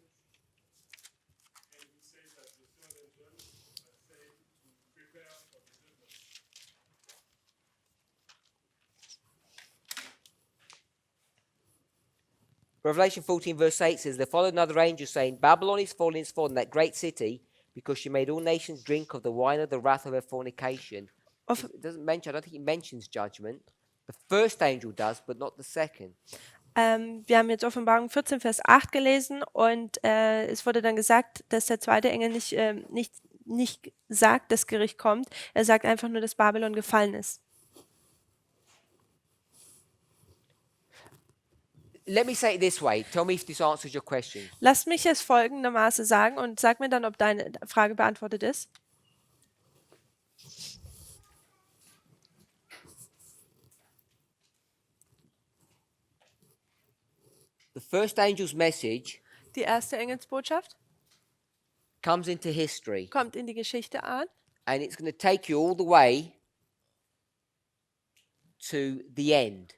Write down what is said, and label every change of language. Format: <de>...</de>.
<en>And he says that the third angel say to prepare for the judgment. Revelation 14 verse 8 says, "There followed another angel saying, Babylon is fallen, that great city, because she made all nations drink of the wine of the wrath of her fornication." Off- It doesn't mention, I don't think it mentions judgment. The first angel does, but not the second.</en> <de>wir haben jetzt Offenbarung 14, Vers 8 gelesen und es wurde dann gesagt, dass der zweite Engel nicht sagt, das Gericht kommt. Er sagt einfach nur, dass Babylon gefallen ist.</de> <en>Let me say it this way. Tell me if this answers your question.</en> <de>Lass mich es folgendermaßen sagen und sag mir dann, ob deine Frage beantwortet ist.</de> <en>The first angel's message</en> <de>Die erste Engelsbotschaft</de> <en>comes into history,</en> <de>kommt in die Geschichte an</de> <en>and it's going to take you all the way to the end.</en>